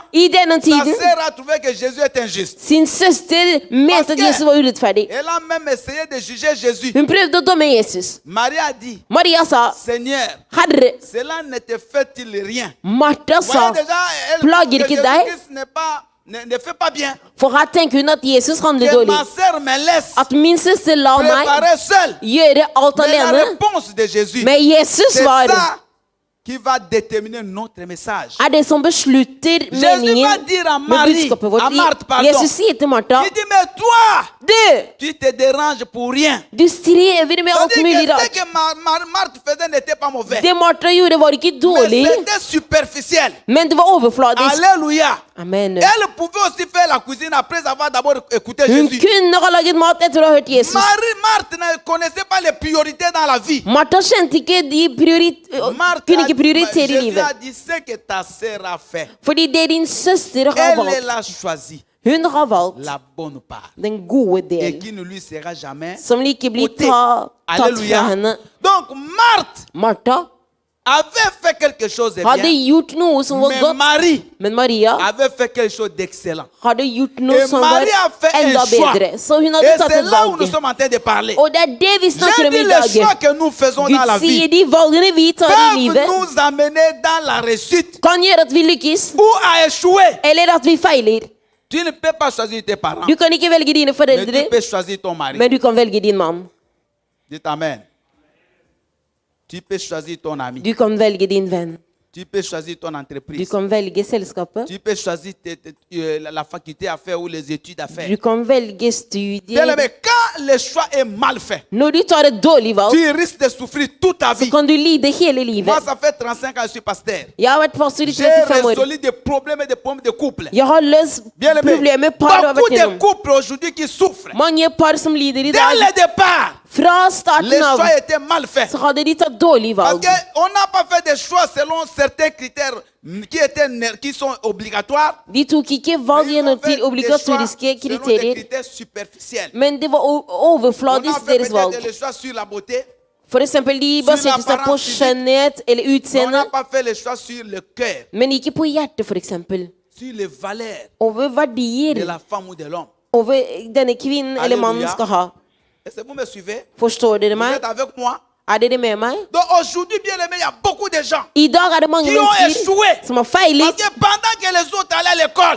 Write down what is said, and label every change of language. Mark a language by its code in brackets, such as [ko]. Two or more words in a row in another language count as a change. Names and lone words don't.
[no] I denne [fr] sa [no] tiden, [fr] sœur a trouvé que Jésus est injuste. [no] sin søster mente at Jesus var urettferdig. [fr] Elle a même essayé de juger Jésus. [no] Hun prøvde å dømme Jesus. [fr] Marie a dit, [no] Maria sa, [fr] Seigneur, [no] Herre, [fr] cela ne te fait-il rien? [no] Martha [fr] Vous [no] sa, [fr] voyez déjà, elle [no] plager [fr] que [no] ikke deg? [fr] Jésus-Christ ne fait pas bien. [no] For her tenker hun at Jesus handler [fr] Que [no] dårlig. [fr] ma sœur me laisse [no] At min søster la meg [fr] préparer seule. [no] gjøre alt [fr] Mais la [no] alene. [fr] réponse de Jésus, [no] Men Jesus [fr] c'est [no] svar [fr] ça qui va déterminer notre message. [no] er det som beslutter [fr] Jésus va [no] meningen [fr] dire à [no] med [fr] Marie, [no] budskapet vårt. [fr] à Marthe, pardon. [no] Jesus sier til Martha, [fr] Il dit, mais toi, [no] du, [fr] tu te déranges pour rien. [no] du strever med alt [fr] C'est-à-dire [no] mulig [fr] que ce [no] rart. [fr] que Marthe faisait n'était pas mauvais. [no] Det Martha gjorde var ikke [fr] Mais [no] dårlig, [fr] c'était superficiel. [no] men det var overfladisk. [fr] Alléluia. Amen. Elle pouvait aussi faire la cuisine après avoir d'abord écouté [no] Hun [fr] Jésus. [no] kunne ha laget mat etter å ha hørt Jesus. [fr] Marthe ne connaissait pas les priorités dans la vie. [no] Martha kjente ikke kunne ikke prioritere i [fr] Jésus [no] livet. [fr] a dit ce que ta sœur a fait. [no] Fordi det din søster har [fr] Elle [no] valgt, [fr] l'a choisi [no] hun har valgt [fr] la bonne part [no] den gode [fr] et [no] del, [fr] qui ne lui sera jamais [no] som ikke blir [fr] ôtée. [no] tatt fra [fr] Alléluia. [no] henne. [fr] Donc Marthe [no] Martha [fr] avait fait quelque chose de [no] hadde [fr] bien, [no] gjort noe som var [fr] mais [no] godt, [fr] Marie [no] men Maria [fr] avait fait quelque chose d'excellent. [no] hadde gjort noe [fr] Et [no] som var [fr] Marie a fait [no] enda [fr] un choix. [no] bedre. Så hun [fr] Et [no] hadde tatt [fr] c'est [no] et [fr] là où nous [no] valg. [fr] sommes en train de parler. [no] Og det er det vi snakker [fr] J'ai [no] om [fr] dit [no] i [fr] les [no] dag. [fr] choix que nous faisons dans la [no] Gud sier [fr] vie [no] de valgene vi tar i [fr] peuvent [no] livet, [fr] nous amener dans la réussite [no] kan gjøre at vi lykkes, [fr] ou à échouer. [no] eller at vi feiler. [fr] Tu ne peux pas choisir tes parents, [no] Du kan ikke velge dine [fr] mais [no] foreldre, [fr] tu peux choisir ton mari. [no] men du kan velge din mann. [fr] Dites Amen. Tu peux choisir ton ami. [no] Du kan velge din venn. [fr] Tu peux choisir ton [no] Du [fr] entreprise. [no] kan velge selskapet. [fr] Tu peux choisir la faculté à faire ou les études à faire. [no] Du kan velge studier. [fr] Bien aimé, quand le choix est mal fait, [no] Når du tar et dårlig valg, [fr] tu risques de souffrir toute ta [no] så [fr] vie. [no] kan du lide hele livet. [fr] Moi, ça fait 35 ans que je suis pasteur. [no] Jeg har vært pastor i [fr] J'ai [no] 35 år. [fr] résolu des problèmes de couple. [no] Jeg har løst [fr] Bien aimé, [no] problemer par har [fr] beaucoup [no] vært [fr] de [no] gjennom. [fr] couples aujourd'hui qui souffrent. [no] Mange par som lider i [fr] Dès [no] dag. [fr] le départ, [no] Fra starten [fr] les [no] av [fr] choix étaient mal faits. [no] så hadde de tatt dårlig [fr] Parce [no] valg. [fr] qu'on n'a pas fait des choix selon certains critères qui sont obligatoires. [no] De tok ikke valg [fr] Mais ils ont [no] gjennom [fr] fait [no] til [fr] des choix [no] obligatoriske [fr] selon des [no] kriterier, [fr] critères superficiels. [no] men det var [fr] On a [no] overfladisk [fr] fait [no] deres [fr] peut-être [no] valg. [fr] les choix sur la beauté. [no] For eksempel, de baserte seg på skjønnhet eller [fr] Mais on [no] utseende, [fr] n'a pas fait les choix sur le cœur, [no] men ikke på hjertet, for eksempel. [fr] sur les valeurs [no] Over [fr] de [no] verdier, [fr] la femme ou de l'homme. [no] over denne kvinnen eller mannen Halleluja. skal ha. [fr] Est-ce que vous me suivez? [no] Forstår dere [fr] Vous [no] meg? [fr] êtes avec moi? [no] Er dere med meg? [fr] Donc aujourd'hui, bien aimé, il y a beaucoup de gens [no] I dag er det mange [fr] qui ont [no] mennesker [fr] échoué. [no] som har [fr] Parce [no] feilet, [fr] que pendant que les autres allaient à l'école,